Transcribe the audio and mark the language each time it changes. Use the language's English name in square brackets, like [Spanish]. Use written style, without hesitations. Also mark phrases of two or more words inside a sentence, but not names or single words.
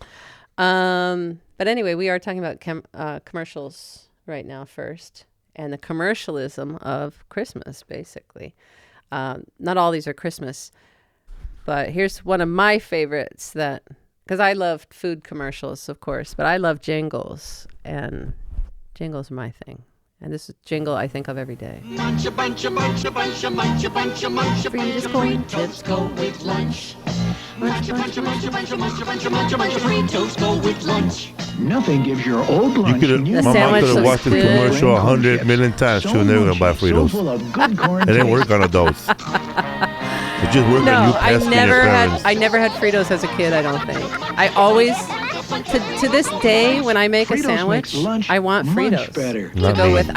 [English] But anyway, we are talking about commercials right now first, and the commercialism of Christmas, basically. Not all these are Christmas, but here's one of my favorites because I love food commercials, of course, but I love jingles, and jingles are my thing. And this is jingle I think of every day. Muncha buncha buncha buncha muncha buncha muncha buncha Fritos go with lunch. Muncha buncha buncha buncha muncha buncha muncha buncha Fritos go with lunch. Nothing gives your old lunch. My mom could have watched the commercial 100 million times. She was never gonna buy Fritos. It didn't work on adults. It just worked on you. I never had Fritos as a kid. I don't think. I always. To this day, when I make a sandwich, I want Fritos to go with.